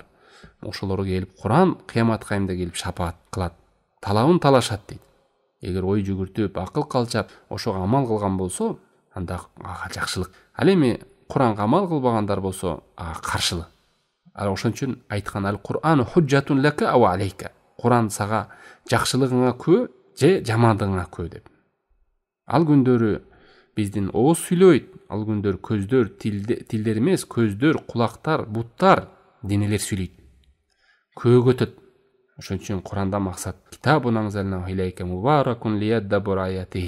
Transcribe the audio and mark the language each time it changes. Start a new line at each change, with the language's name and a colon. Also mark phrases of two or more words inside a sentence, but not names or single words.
Kyrgyz: Ошолор келип Куран кыямат кайымда келип шапаат кылат, талабын талашат дейт. Эгер ой жүгүртүп, акыл калчап, ошого амал кылган болсо, анда ага жакшылык. Ал эми Куранга амал кылбагандар болсо, ага каршылык. Ошон үчүн айткан
Arabic: القرآن حجة لك وعليك.
Kyrgyz: Куран сага жакшылыгыңа күбө же жамандыгыңа күбө деп. Ал күндөрү биздин ооз сүйлөйт, ал күндөр көздөр, тилдер эмес, көздөр, кулактар, буттар, денелер сүйлөйт. Көөгө өтөт. Ошон үчүн Куранда максат
Arabic: كتاب أنزلناه إليك مبارك ليدبروا آياته.